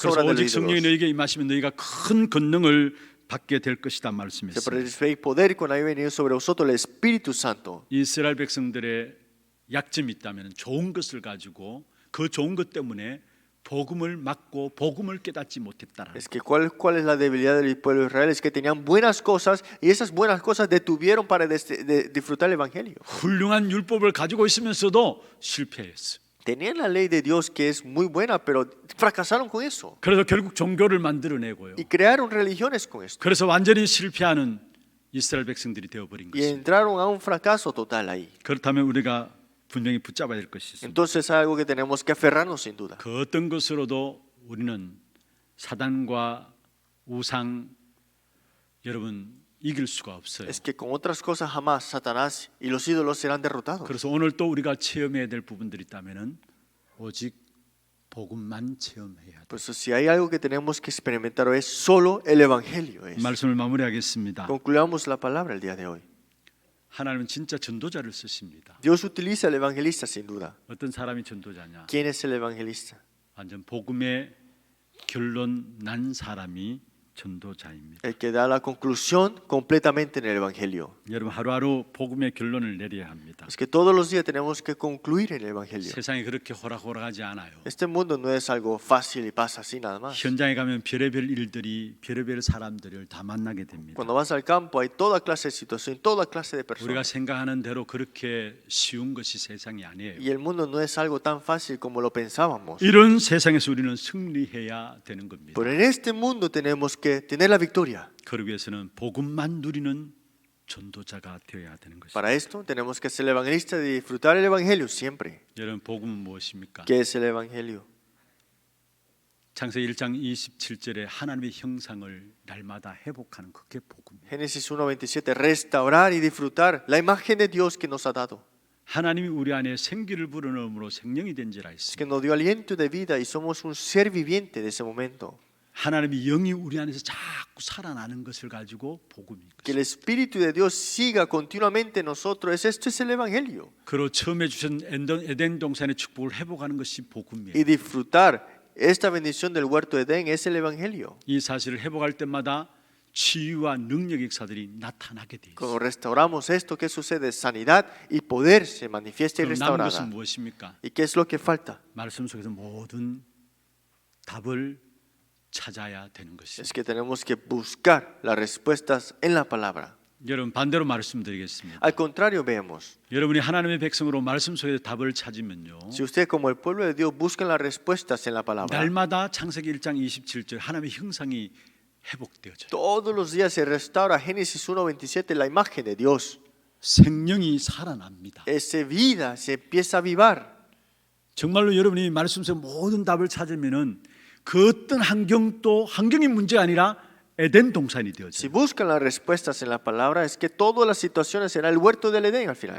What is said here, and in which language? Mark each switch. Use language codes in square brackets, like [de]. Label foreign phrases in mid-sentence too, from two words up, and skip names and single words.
[ko] 그래서 [es] obras de [ko] 오직 [es] los [ko] 성령이 [es] ídolos. [ko] 너에게 임하시면 너희가 큰 권능을 받게 될 것이다 [es] Se [ko] 말씀했습니다. [es] recibéis poder cuando haya venido sobre vosotros el Espíritu Santo. [ko] 이스라엘 백성들의 약점이 있다면 좋은 것을 가지고 그 좋은 것 때문에 복음을 막고 복음을 깨닫지 못했다라는 [es] Es que ¿cuál es la debilidad del pueblo de Israel? Es que tenían buenas cosas y esas buenas cosas detuvieron para disfrutar el Evangelio. [ko] 훌륭한 율법을 가지고 있으면서도 실패했어요. [es] Tenían la ley de Dios que es muy buena, pero fracasaron con eso. [ko] 그래서 결국 종교를 만들어내고요. [es] Y crearon religiones con esto. [ko] 그래서 완전히 실패하는 이스라엘 백성들이 되어버린 [es] Y [ko] 것입니다. [es] entraron a un fracaso total ahí. [ko] 그렇다면 우리가 분명히 붙잡아야 될 것이 있습니다. [es] Entonces es algo que tenemos que aferrarnos sin duda. [ko] 그 어떤 것으로도 우리는 사단과 우상 여러분 이길 수가 없어요. [es] Es que con otras cosas jamás Satanás y los ídolos serán derrotados. [ko] 그래서 오늘 또 우리가 체험해야 될 부분들이 있다면은 오직 복음만 체험해야 돼. [es] Pues si hay algo que tenemos que experimentar hoy es solo el Evangelio. [ko] 말씀을 마무리하겠습니다. [es] Concluyamos la palabra el día de hoy. [ko] 하나님은 진짜 전도자를 쓰십니다. [es] Dios utiliza al evangelista sin duda. [ko] 어떤 사람이 전도자냐? [es] ¿Quién es el evangelista? [ko] 완전 복음의 결론 난 사람이 전도자입니다. [es] El que da la conclusión completamente en el evangelio. [ko] 여러분 하루하루 복음의 결론을 내려야 합니다. [es] Es que todos los días tenemos que concluir en el evangelio. [ko] 세상이 그렇게 호락호락하지 않아요. [es] Este mundo no es algo fácil y pasa así nada más. [ko] 현장에 가면 별의별 일들이 별의별 사람들을 다 만나게 됩니다. [es] Cuando vas al campo hay toda clase de situación, toda clase de [ko] 우리가 [es] personas. [ko] 생각하는 대로 그렇게 쉬운 것이 세상이 아니에요. [es] Y el mundo no es algo tan fácil como lo pensábamos. [ko] 이런 세상에서 우리는 승리해야 되는 겁니다. [es] Pero en este mundo tenemos que tener la victoria. [ko] 그러기 위해서는 복음만 누리는 전도자가 되어야 되는 것입니다. [es] Para esto tenemos que ser el evangelista y disfrutar el evangelio siempre. [ko] 여러분 복음은 무엇입니까? [es] ¿Qué es el evangelio? [ko] 창세기 1장 27절에 하나님의 형상을 날마다 회복하는 그게 복음이에요. [es] Génesis 1:27, restaurar y disfrutar la imagen de Dios que nos ha dado. [ko] 하나님이 우리 안에 생기를 불어넣음으로 생명이 된지라 [es] Es [ko] 했습니다. [es] que nos dio aliento de vida y somos un ser viviente de ese momento. [ko] 하나님의 영이 우리 안에서 자꾸 살아나는 것을 가지고 복음인 [es] Que el [ko] 것입니다. [es] Espíritu de Dios siga continuamente en nosotros. Esto es el evangelio. [ko] 그로 처음에 주신 에덴 동산의 축복을 회복하는 것이 복음이에요. [es] Y disfrutar esta bendición del huerto de Edén es el evangelio. [ko] 이 사실을 회복할 때마다 치유와 능력 역사들이 나타나게 돼 있어요. [es] Cuando restauramos esto, ¿qué sucede? Sanidad y poder se manifiesta y [ko] 그럼 남은 것은 [es] restaurada. [ko] 무엇입니까? [es] ¿Y qué es lo que falta? [ko] 말씀 속에서 모든 답을 찾아야 되는 [es] Es [ko] 것입니다. [es] que tenemos que buscar las respuestas en la palabra. [ko] 여러분 반대로 말씀드리겠습니다. [es] Al contrario, veamos. [ko] 여러분이 하나님의 백성으로 말씀 속에서 답을 찾으면요. [es] Si usted como el pueblo de Dios buscan las respuestas en la palabra, [ko] 날마다 창세기 1장 27절 하나님의 형상이 회복되어져요. [es] todos los días se restaura Génesis 1:27 la imagen de Dios. [ko] 생명이 살아납니다. [es] Esa vida se empieza a avivar. [ko] 정말로 여러분이 말씀 속에 모든 답을 찾으면은 그 어떤 환경이 문제가 아니라 에덴 동산이 [es] Si [ko] 되어져요. [es] buscan las respuestas en la palabra, es que todas las situaciones será el huerto del Edén al final.